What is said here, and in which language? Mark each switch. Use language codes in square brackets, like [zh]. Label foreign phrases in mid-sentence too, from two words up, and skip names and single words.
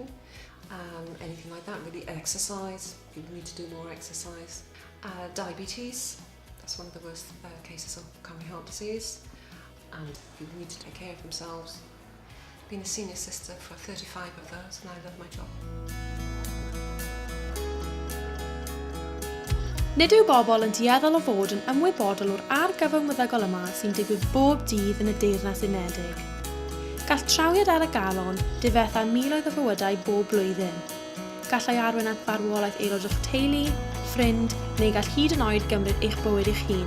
[en] Anything like that, really. Exercise, people need to do more exercise. Diabetes, that's one of the worst cases of coronary heart disease. And people need to take care of themselves. Been a senior sister for 35 of those, and I love my job. [cy] Nid yw bobl yn dueddol o fod yn ymwybodol o'r argyfwng yma sy'n digwydd bob dydd yn y Deyrnas Unedig. Gall trawiad ar y galon difetha miloedd o fywydau bob blwyddyn. Gallai arwain at farwolaeth aelod o'ch teulu, ffrind, neu gall hyd yn oed gymryd eich bywyd eich hun.